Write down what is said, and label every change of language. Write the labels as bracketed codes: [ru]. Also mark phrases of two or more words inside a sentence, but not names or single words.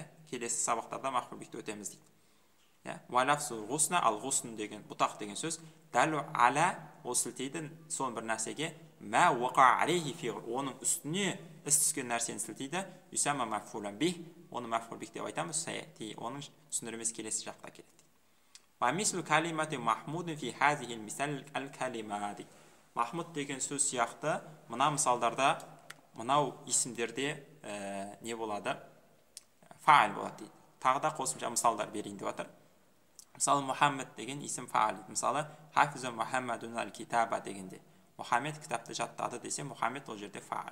[kk] Келесі сабақтарда [ar] مفعول به [kk] өтеміз дейді. [ar] ولفظ غصن, [kk] ал ғусн деген бұтақ деген сөз [ar] دال على [kk] ол сілтейді сон бір нәрсеге [ar] ما وقع عليه فعل, [kk] оның үстіне іс түскен нәрсені сілтейді. [ar] يسمى مفعولا به, [kk] оны [ar] مفعول به [kk] деп айтамыз. Оның түсіндіреміз келесі жақта келеді. [ar] ومثل كلمة محمود في هذا المثال الكلمات. [kk] Махмуд деген сөз сияқты мына мысалдарда, мынау исімдерде не болады? Фа'ил болады дейді. Тағы да қосымша мысалдар берейін деп жатыр. Мысалы, Мұхаммед деген исім фа'ил. Мысалы, [ar] حفظ محمد الكتاب [kk] дегенде. Мұхаммед кітапты жаттады десе, Мұхаммед ол жерде фа'ил.